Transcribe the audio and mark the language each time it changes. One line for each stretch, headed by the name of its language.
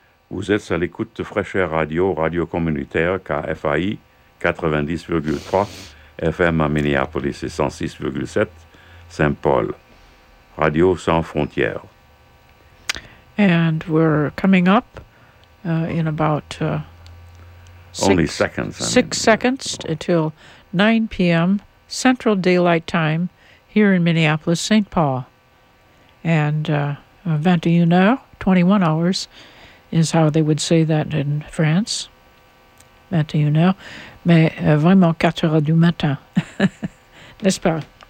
French: Vous êtes à l'écoute de Fresh Air Radio, radio communautaire, KFAI, 90.3 FM à Minneapolis et 106.7 Saint-Paul, Radio Sans Frontières.
English: And we're coming up in about six seconds until 9 p.m. Central Daylight Time here in Minneapolis, St. Paul. And 21 heures, 21 hours, is how they would say that in France.
French: 21 heures. Mais vraiment 4h du matin, n'est-ce pas?